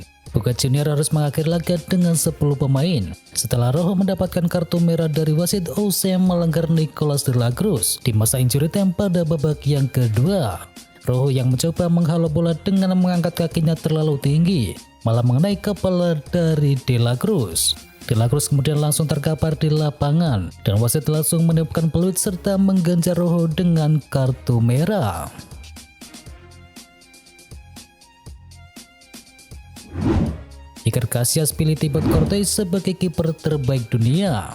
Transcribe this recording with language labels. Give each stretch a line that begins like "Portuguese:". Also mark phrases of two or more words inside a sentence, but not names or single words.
Indonesian: Boca Juniors harus mengakhiri laga dengan 10 pemain setelah Rojo mendapatkan kartu merah dari wasit usai melanggar Nicolas de la Cruz di masa
English: injury time
Indonesian: pada babak yang kedua. Rojo yang mencoba menghalau bola dengan mengangkat kakinya terlalu tinggi malah mengenai kepala dari de la Cruz. De la Cruz kemudian langsung terkapar di lapangan dan wasit langsung meniupkan peluit serta mengganjar Rojo dengan kartu merah. Iker Casillas pilih Thibaut Courtois sebagai kiper terbaik dunia.